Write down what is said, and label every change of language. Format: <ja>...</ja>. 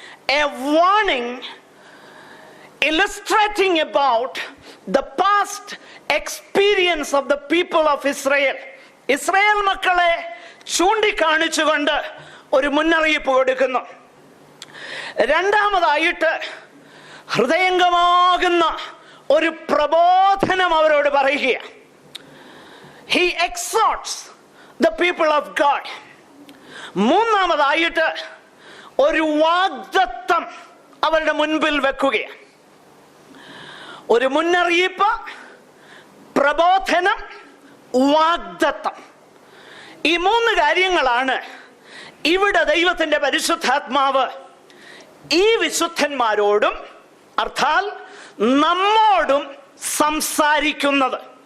<en>A warning illustrating about the past experience of the people of Israel.</en> <ml>Israel മക്കളെ ചൂണ്ടിക്കാണിച്ചുകൊണ്ട് ഒരു മുന്നറിയിപ്പ് കൊടുക്കുന്നു. രണ്ടാമതായിട്ട് ഹൃദയംഗമാകുന്ന ഒരു പ്രബോധനം അവരോട് പറയുകയാണ്.</ml> <en>He exhorts the people of God.</en> <ml>മൂന്നാമതായിട്ട് ഒരു വാഗ്ദത്തം അവരുടെ മുൻപിൽ വെക്കുകയാണ്. ഒരു മുന്നറിയിപ്പ്, പ്രബോധനം, വാഗ്ദത്തം. ഈ 3 കാര്യങ്ങളാണ് ഇവിടെ ദൈവത്തിന്റെ പരിശുദ്ധാത്മാവ് ഈ വിശുദ്ധന്മാരോടും അർത്ഥാൽ നമ്മോടും സംസാരിക്കുന്നത്.</ml>